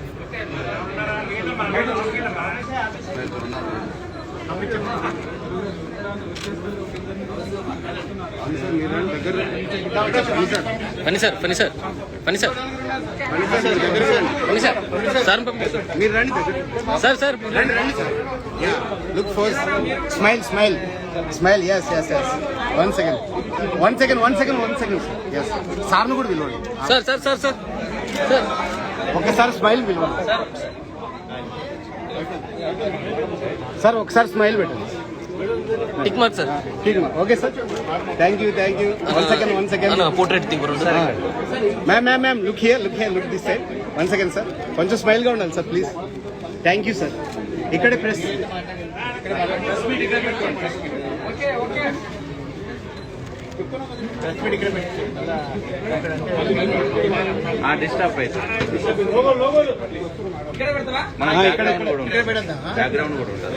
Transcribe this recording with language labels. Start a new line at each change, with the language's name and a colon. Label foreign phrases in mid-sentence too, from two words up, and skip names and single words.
Telugu: పని సార్ సార్ మీరు రండి సార్ రండి రండి సార్.
English: look for smile yes one second yes
Telugu: సార్ను కూడా పిలవండి. సార్ ఒకసారి స్మైల్ పిలవండి సార్. ఒకసారి స్మైల్ పెట్టండి.
English: tick mark sir
Hindi: ठीक है
English: okay sir thank you 1 second portrait tick ma'am ma'am ma'am look this side 1 second
Telugu: సార్ కొంచెం స్మైల్ గా ఉండాలి సార్
English: please thank you sir
Telugu: ఇక్కడే ప్రెస్ డిస్టర్బ్ అయితే బ్యాక్గ్రౌండ్ కూడా ఉంటుంది.